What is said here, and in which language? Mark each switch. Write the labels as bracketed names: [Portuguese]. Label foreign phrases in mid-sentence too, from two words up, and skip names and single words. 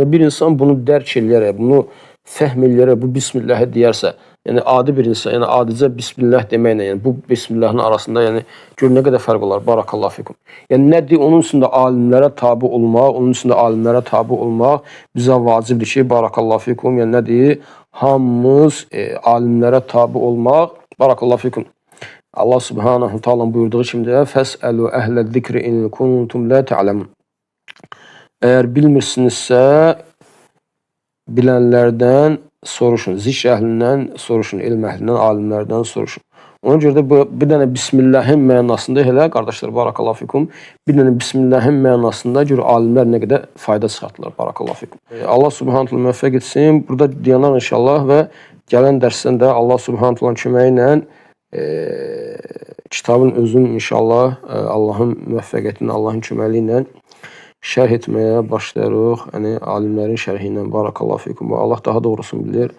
[Azerbaijani] Yəni bir insan bunu dərk eləyərək, bunu fəhm eləyərək, bu Bismillahı deyərsə, yəni adi bir insan, yəni adicə Bismillah deməklə, yəni bu Bismillahın arasında, yəni gör nə qədər fərq olar. [Arabic] بارك الله فيكم. [Azerbaijani] Yəni nədir? Onun üçün də alimlərə tabe olmaq, onun üçün də alimlərə tabe olmaq bizə vacibdir ki, [Arabic] بارك الله فيكم. [Azerbaijani] Yəni nədir? Hamımız alimlərə tabe olmaq. [Arabic] بارك الله فيكم. [Azerbaijani] Allah [Arabic] سبحانه تعالى [Azerbaijani] buyurduğu kimi də [Arabic] فاسألوا أهل الذكر إن كنتم لا تعلمون. [Azerbaijani] Əgər bilmirsinizsə bilənlərdən soruşun, zikr əhlindən soruşun, elm əhlindən, alimlərdən soruşun. Ona görə də bir dənə Bismillahın mənasında elə qardaşlar, [Arabic] بارك الله فيكم, [Azerbaijani] bir dənə Bismillahın mənasında görə alimlər nə qədər fayda çıxartdılar, [Arabic] بارك الله فيكم. [Azerbaijani] Allah [Arabic] سبحانه تعالى [Azerbaijani] müvəffəq etsin. Burada dayanaq inşallah və gələn dərsdən də Allah [Arabic] سبحانه تعالى [Azerbaijani] köməyi ilə kitabın özünün inşallah Allahın müvəffəqiyyətini, Allahın köməliyi ilə şərh etməyə başlayırıq. Yəni alimlərin şərhi ilə [Arabic] بارك الله فيكم. [Azerbaijani] Allah daha doğrusunu bilir.